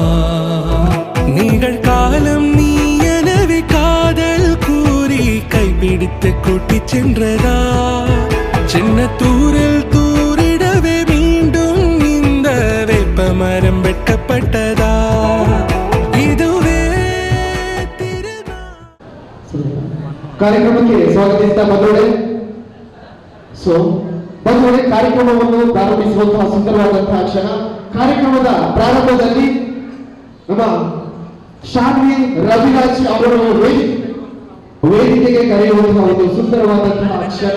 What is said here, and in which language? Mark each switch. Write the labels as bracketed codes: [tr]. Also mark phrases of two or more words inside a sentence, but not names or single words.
[ta] நிகழ்காலம் நீ எனவே காதல் கூறி கைப்பிடித்து கூட்டி சென்றதா. சின்ன தூரில் தூரிடவே மீண்டும் இந்த வேப்ப மரம் வெட்கப்பட்டதா. [kn] ಕಾರ್ಯಕ್ರಮಕ್ಕೆ ಸ್ವಾಗತಿಸಿದ ಬಂಧುಗಳೇ, ಬಂಧುಗಳೇ, ಕಾರ್ಯಕ್ರಮವನ್ನು ಪ್ರಾರಂಭಿಸುವಂತಹ ಸುಂದರವಾದಂತಹ ಕ್ಷಣ. ಕಾರ್ಯಕ್ರಮದ ಪ್ರಾರಂಭದಲ್ಲಿ ನಮ್ಮ ಶಾನ್ವಿ ರವಿರಾಜ್ ಅವರು ವೇದಿಕೆಗೆ ಕರೆಯುವಂತಹ ಒಂದು ಸುಂದರವಾದಂತಹ ಕ್ಷಣ.